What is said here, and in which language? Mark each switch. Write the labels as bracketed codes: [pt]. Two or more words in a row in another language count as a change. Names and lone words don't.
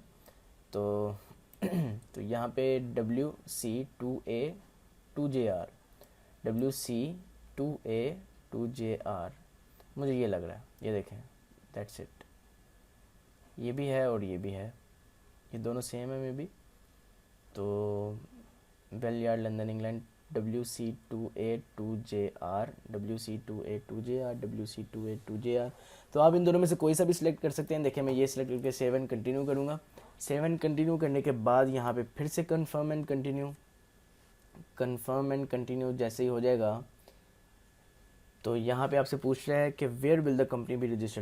[hi] तो तो यहाँ पे WC2A2JR, WC2A2JR मुझे ये लग रहा है, ये देखें, [en] that's it. [hi] ये भी है और ये भी है, ये दोनों सेम है [en] may be. [hi] तो वेलयार्ड लंदन इंग्लैंड WC2A2JR WC2A2JR WC2A2JR। तो आप इन दोनों में से कोई सा भी सिलेक्ट कर सकते हैं। देखिए मैं ये सिलेक्ट करके 7 कंटिन्यू करूँगा। 7 कंटिन्यू करने के बाद यहाँ पे फिर से [en] confirm and continue [hi] जैसे ही हो जाएगा तो यहाँ पे आपसे पूछ रहा है कि [en] where will the company be registered.